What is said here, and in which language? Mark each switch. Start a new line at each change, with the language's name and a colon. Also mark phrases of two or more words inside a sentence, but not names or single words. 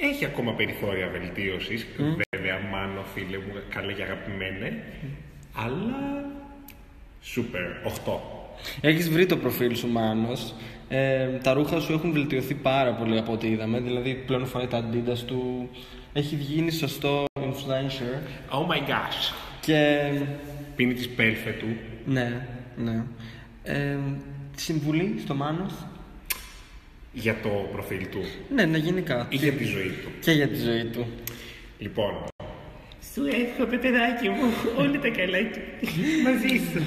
Greek: Έχει ακόμα περιθώρια βελτίωσης. Βέβαια, Μάνο, φίλε μου, καλέ και αγαπημένε. Αλλά. Σούπερ, 8. Έχεις βρει το προφίλ σου, Μάνος. Τα ρούχα σου έχουν βελτιωθεί πάρα πολύ από ό,τι είδαμε. Δηλαδή, πλέον φοράει τα Adidas του. Έχει γίνει σωστό influencer.
English: Oh my gosh.
Greek: Και. Πίνει τη πέλφε του. Ναι, ναι. Συμβουλή στο Μάνος. Για το προφίλ του. Ναι, να γίνει κάτι. Ή για τη ζωή του. Και για τη ζωή του. Λοιπόν. Σου εύχομαι, παιδάκι μου, όλα τα καλά μαζί σου.